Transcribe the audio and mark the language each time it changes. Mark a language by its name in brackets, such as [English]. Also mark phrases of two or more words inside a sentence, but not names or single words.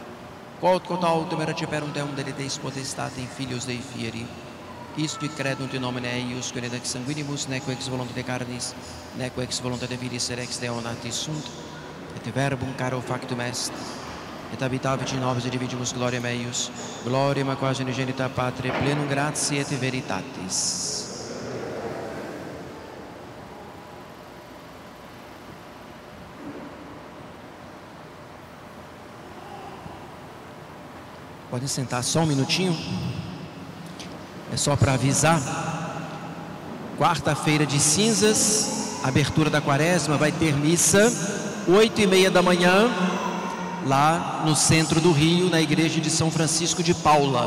[Latin] Quod autem receperunt eum deliteis potestate in filios Dei fieri, isti credunt in nomine eius, quid ex sanguinimus, neque ex voluntate carnis, neque ex voluntate viris et ex Deo natis sunt, et verbum caro factum est, et habitavit in nobis et dividimus gloriam eius, gloriam a quasi unigenita Patri, plenum gratiae et veritatis. [Portuguese] Pode sentar só um minutinho. É só para avisar. Quarta-feira de cinzas, abertura da quaresma, vai ter missa 8h30 da manhã, lá no centro do Rio, na igreja de São Francisco de Paula.